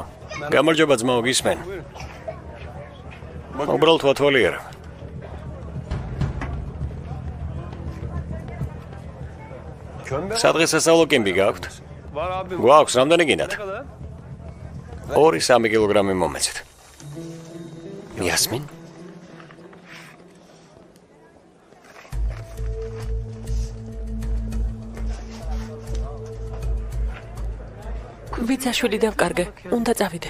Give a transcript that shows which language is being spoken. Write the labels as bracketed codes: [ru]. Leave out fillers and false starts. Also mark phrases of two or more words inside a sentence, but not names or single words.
[ka] გამარჯობა ძმაო, გისმენ. უბრალოდ ვათვალიერ. სადღესასწაულო კემპი გაქვთ? [tr] Var abi. [ka] გვაქვს, რამდენი გინდათ? [tr] Ne kadar? [ka] 2-3 კილოგრამი მომეცით. იასმინ? ბიძაშვილი დავკარგე, უნდა წავიდე.